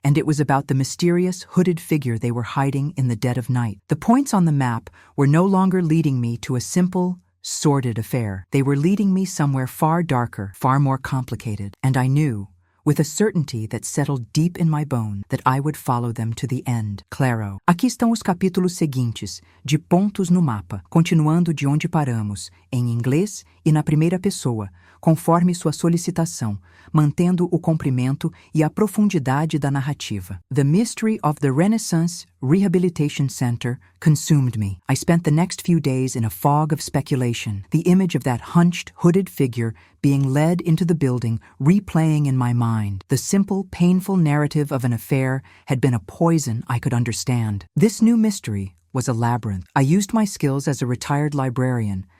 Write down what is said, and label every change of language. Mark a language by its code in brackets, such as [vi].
[en] And it was about the mysterious, hooded figure they were hiding in the dead of night. The points on the map were no longer leading me to a simple, sordid affair. They were leading me somewhere far darker, far more complicated. And I knew, with a certainty that settled deep in my bone, that I would follow them to the end. [pt] Claro. Aqui estão os capítulos seguintes, de Pontos no Mapa, continuando de onde paramos, em inglês e na primeira pessoa, conforme sua solicitação, mantendo o comprimento e a profundidade da narrativa. [en] The mystery of the Renaissance Rehabilitation Center consumed me. I spent the next few days in a fog of speculation, the image of that hunched, hooded figure being led into the building, replaying in my mind. The simple, painful narrative of an affair had been a poison I could understand. This new mystery was a labyrinth. I used my skills as a retired librarian,